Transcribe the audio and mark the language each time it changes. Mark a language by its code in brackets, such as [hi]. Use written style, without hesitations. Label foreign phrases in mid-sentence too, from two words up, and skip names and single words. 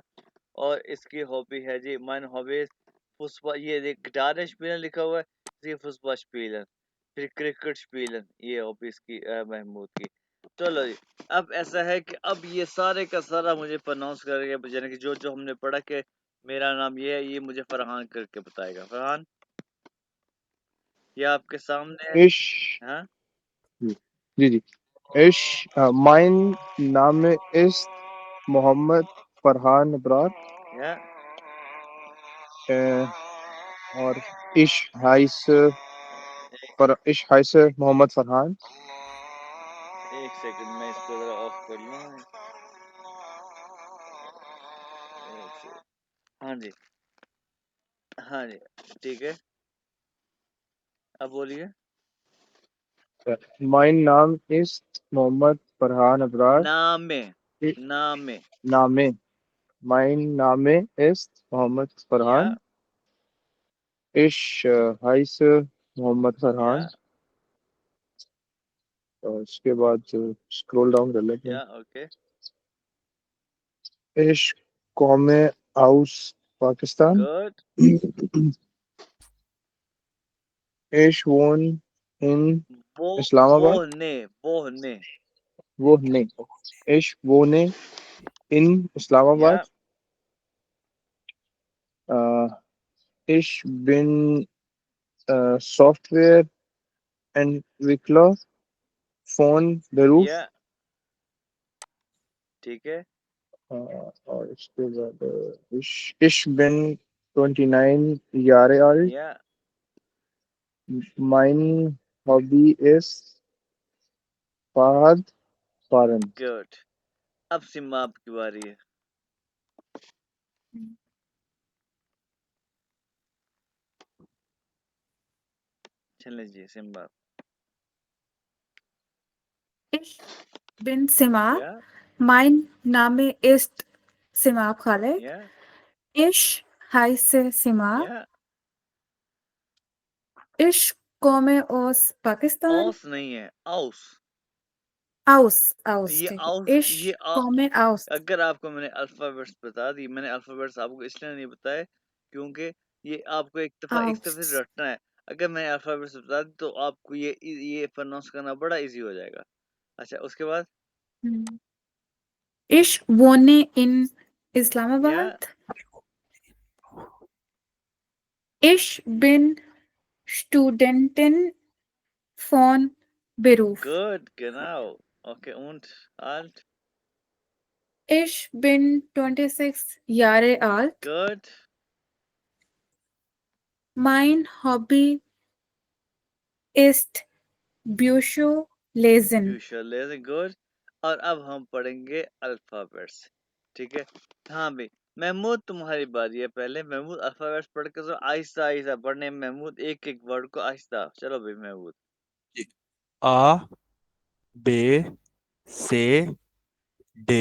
[hi] और इसकी हॉबी है जी माइन हॉबीज फुटबॉल, ये देख [de] Gitarre spielen [hi] लिखा हुआ है, इसकी [de] Fußball spielen, [hi] फिर [de] Cricket spielen, [hi] ये हॉबी इसकी महमूद की। चलो जी, अब ऐसा है कि अब ये सारे का सारा मुझे प्रोनाउंस करके, यानी कि जो जो हमने पढ़ा कि मेरा नाम ये है, ये मुझे फरहान करके बताएगा। फरहान ये आपके सामने है। [de] Ich. [hi] हाँ जी जी. [de] Ich. Mein Name ist Mohammed Farhan Abrar. या और ich heiße Mohammed Farhan. [hi] एक सेकंड मैं इसको जरा ऑफ कर लूं। एक सेकंड। हाँ जी, हाँ जी, ठीक है, अब बोलिए। [de] Mein Name ist Mohammed Farhan Abrar. नामे, I- नामे, Name. Mein Name ist Mohammed या Farhan. Ich heiße Mohammed या Farhan. [hi] और उसके बाद स्क्रॉल डाउन कर लेते हैं। ओके, [de] Ich komme aus Pakistan. [hi] गुड, [de] Ich wohne in [hi] वो [de] Islamabad. बोहने, Wohne. Ich wohne in या Islamabad. Ich bin Softwareentwickler von Beruf. [hi] या ठीक है, और इसके बाद [de] ich bin 29 Jahre alt. या Mein Hobby ist Fahrradfahren. [hi] गुड। अब सिम्मा आपकी बारी है। चल जी सिम्बा। [de] Ich bin Sima. या Mein Name ist Sima Khaled. या Ich heiße Sima. या Ich komme aus Pakistan. [hi] औस नहीं है, औस। [de] Aus, [hi] ये ठीक है। [de] औस, Ich [hi] ये [de] komme aus. [hi] अगर आपको मैंने अल्फाबेट्स बता दी, मैंने अल्फाबेट्स आपको इसलिए नहीं बताए क्योंकि ये आपको एक दफा से [de] Aus. [hi] रटना है। अगर मैंने अल्फाबेट्स बता दी तो आपको ये प्रोनाउंस करना बड़ा इजी हो जाएगा। अच्छा, उसके बाद [de] Hm. Ich wohne in या Islamabad. Ich bin Studentin von Beruf. गुड, genau, ओके, und alt, Ich bin 26 Jahre alt. [hi] गुड, [de] Mein Hobby ist Bücher lesen. [hi] यूजुअली गुड। और अब हम पढ़ेंगे अल्फाबेट्स, ठीक है। हाँ भाई, महमूद तुम्हारी बारी है। पहले महमूद अल्फाबेट्स पढ़ के तो आहिस्ता आहिस्ता पढ़ने। महमूद एक एक वर्ड को आहिस्ता। चलो भाई महमूद। [de] A B C D